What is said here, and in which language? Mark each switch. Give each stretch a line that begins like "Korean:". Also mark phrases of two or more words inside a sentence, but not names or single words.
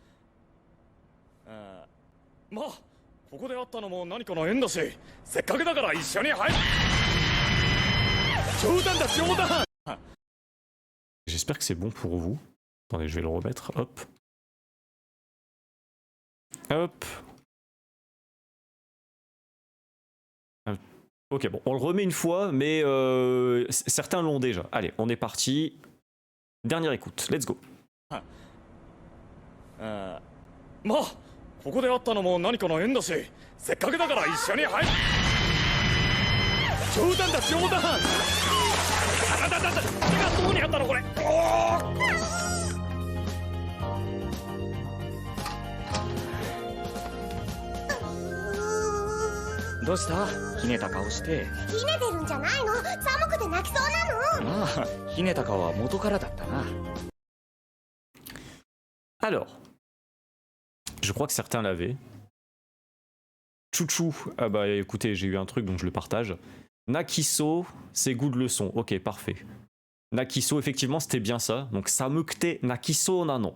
French: J'espère que c'est bon pour vous. Attendez, je vais le remettre. Hop. Hop. Ok, bon, on le remet une fois, mais certains l'ont déjà. Allez, on est parti. Dernière écoute,
English: let's go.
Japanese: まあここで会ったのも何かの縁だし、せっかくだから一緒に入る。冗談だ冗談。手がどこにあったのこれ。どうした？ひねた顔して。ひねてるんじゃないの？寒くて泣きそうなの。まあ、ひねた顔は元からだったな。
French: Alors, je crois que certains l'avaient. Chouchou, ah bah écoutez, j'ai eu un truc donc je le partage. Nakiso, c'est goût de leçon. Ok, parfait. Nakiso, effectivement, c'était bien ça. Donc
Japanese: 寒くて泣きそうなの.